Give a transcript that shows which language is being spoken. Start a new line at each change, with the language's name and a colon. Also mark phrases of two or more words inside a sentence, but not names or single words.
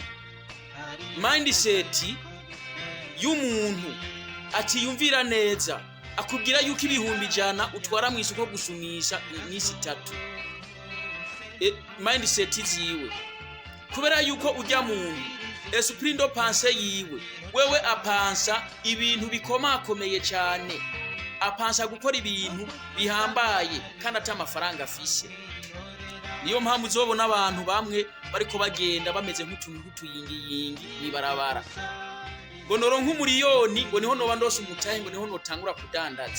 Rundi: Mindset y'umuntu atiyumvira neza akubwira yuko ibihumbi ijana utwara mu isoko gusumisha imisi 3. Mindset ziwe, kubera yuko ujya muntu
French: esprit de pensée
Rundi: yiwe, wewe apansa ibintu bikomakomeye cyane, apansa gukora ibintu bihambaye kandi ata amafaranga afise. Niyo mpamvu uzobona abantu bamwe bariko bagenda bameze nk'utuyingiyingi nibarabara, ngo noronka umuriyoni, ngo niho noba ndose umutahe, ngo niho notangura kudandaza.